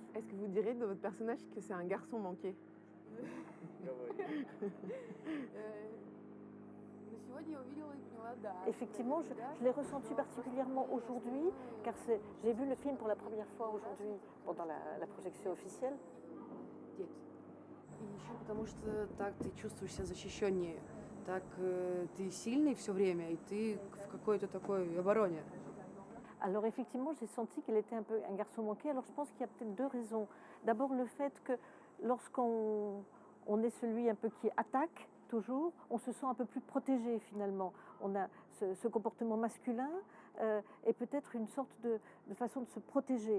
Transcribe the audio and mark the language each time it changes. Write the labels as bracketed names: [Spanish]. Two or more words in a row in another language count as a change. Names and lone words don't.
[French] Est-ce que vous direz de votre personnage que c'est un garçon manqué? Effectivement, je l'ai ressenti particulièrement aujourd'hui, car j'ai vu le film pour la première fois aujourd'hui, pendant la projection officielle. [Russian] И еще потому что так ты чувствуешь себя защищеннее, так ты сильный все время, и ты в какой-то такой обороне. [French] Alors effectivement, j'ai senti qu'il était un peu un garçon manqué. Alors je pense qu'il y a peut-être 2 raisons. D'abord le fait que lorsqu'on est celui un peu qui attaque toujours, on se sent un peu plus protégé finalement. On a ce comportement masculin et peut-être une sorte de façon de se protéger.